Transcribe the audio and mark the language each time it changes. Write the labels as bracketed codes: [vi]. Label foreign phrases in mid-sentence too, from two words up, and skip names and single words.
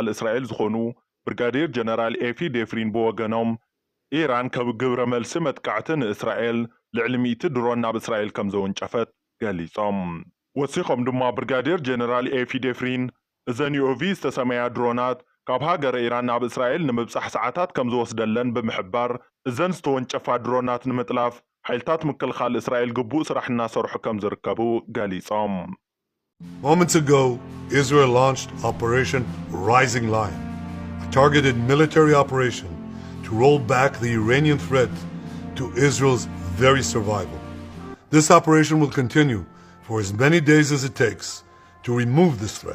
[ti] እስራኤል ዝኾኑ ብርጋዴር ጀነራል ኤፊ ዴፍሪን ብወገኖም ኢራን ካብ ግብረ መልሲ መጥቃዕቲ ንእስራኤል ልዕሊ 100 ድሮን ናብ እስራኤል ከም ዘወንጨፈት ገሊጾም። ወሲኾም ድማ ብርጋዴር ጀነራል ኤፊ ዴፍሪን እዘን ዩኦቪ ዝተሰመያ ድሮናት ካብ ሃገረ ኢራን ናብ እስራኤል ንምብጻሕ ሰዓታት ከም ዝወስደለን ብምሕባር እዘን ዝተወንጨፋ ድሮናት ንምጥላፍ ሓይልታት ምክልኻል እስራኤል ግቡእ ስራሕ እናሰርሑ ከም ዝርከቡ ገሊጾም። [en] Moments ago, Israel launched Operation Rising Lion, a targeted military operation to roll back the Iranian threat to Israel's very survival. This operation will continue for as many days as it takes to remove this threat.